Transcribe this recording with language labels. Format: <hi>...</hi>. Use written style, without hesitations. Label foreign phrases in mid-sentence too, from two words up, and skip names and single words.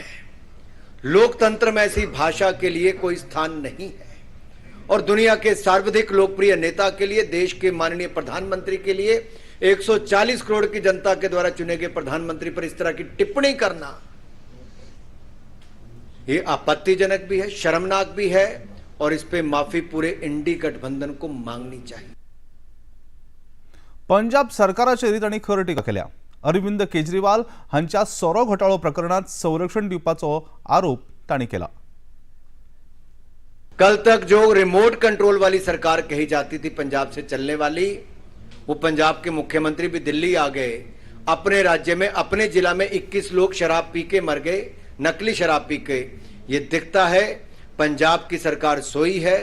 <hi>लोकतंत्र में ऐसी भाषा के लिए कोई स्थान नहीं है और दुनिया के सर्वाधिक लोकप्रिय नेता के लिए, देश के माननीय प्रधानमंत्री के लिए, 140 करोड़ की जनता के द्वारा चुने गए प्रधानमंत्री पर इस तरह की टिप्पणी करना ये आपत्तिजनक भी है, शर्मनाक भी है और इस पे माफी पूरे इंडी गठबंधन को मांगनी चाहिए।</hi> <kok>पंजाब सरकाराचेर तांणी खर टिका केल्या। अरविंद केजरीवाल हांच्या सोरो घोटाळो प्रकरणात संरक्षण दिवपाचो आरोप तांणी केला।</kok> <hi>कल तक जो</hi> <en>remote control</en> <hi>वाली सरकार कही जाती थी पंजाब से चलने वाली, वो पंजाब के मुख्यमंत्री भी दिल्ली आ गए। अपने राज्य में, अपने जिला में 21 लोग शराब पी के मर गए, नकली शराब पी के। ये दिखता है पंजाब की सरकार सोई है।</hi>